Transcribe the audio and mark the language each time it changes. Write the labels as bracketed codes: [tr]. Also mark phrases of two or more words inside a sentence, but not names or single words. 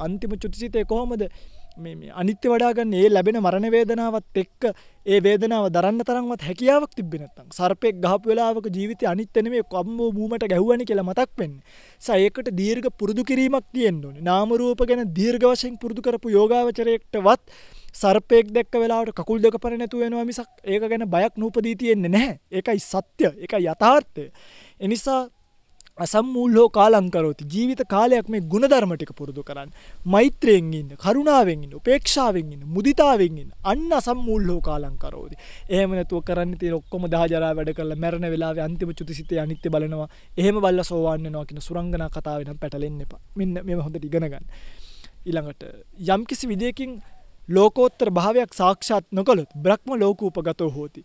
[si] අන්තිම චුතිසිතේ කොහොමද මේ අනිත්‍ය වඩා ගන්න ඒ ලැබෙන මරණ වේදනාවත් එක්ක ඒ වේදනාව දරන්න තරම්වත් හැකියාවක් තිබ්බේ නැත්තම් සර්පෙක් ගහපු වෙලාවක ජීවිතේ අනිත්‍ය නෙමෙයි කම්බෝ මූමට ගැහුවනේ කියලා මතක් වෙන්නේ. ඒකට දීර්ඝ පුරුදු කිරීමක් තියෙන්න ඕනේ. නාම රූප ගැන දීර්ඝ වශයෙන් පුරුදු කරපු යෝගාවචරයකටවත් සර්පෙක් දැක්ක වෙලාවට කකුල් දෙක පර නැතුව වෙනවා මිසක් ඒක ගැන බයක් නූපදී තියෙන්නේ නැහැ. ඒකයි සත්‍ය. ඒකයි යථාර්ථය. ඒ නිසා [pi] අසම්මූල්හෝ කාලං කරෝති. [si] ජීවිත කාලයක් මේ ගුණධර්ම ටික පුරුදු කරන්න. මෛත්‍රියෙන් ඉන්න, කරුණාවෙන් ඉන්න, උපේක්ෂාවෙන් ඉන්න, මුදිතාවෙන් ඉන්න. [pi] අන්න අසම්මූල්හෝ කාලං කරෝති. [si] එහෙම නැතුව කරන්න තියෙන ඔක්කොම දහජරා වැඩ කරලා මැරෙන වෙලාවේ අන්තිම චුතිසිතේ අනිත්‍ය බලනවා. එහෙම බලලා සෝවාන් වෙනවා කියන සුරංගනා කතාවේ නම් පැටලෙන්න එපා. මෙන්න මේව හොඳට ඉගෙන ගන්න. ඊළඟට යම්කිසි විදියකින් ලෝකෝත්තර භාවයක් සාක්ෂාත් නොකළොත් [pi] බ්‍රහ්ම ලෝකූපගතෝ හෝති.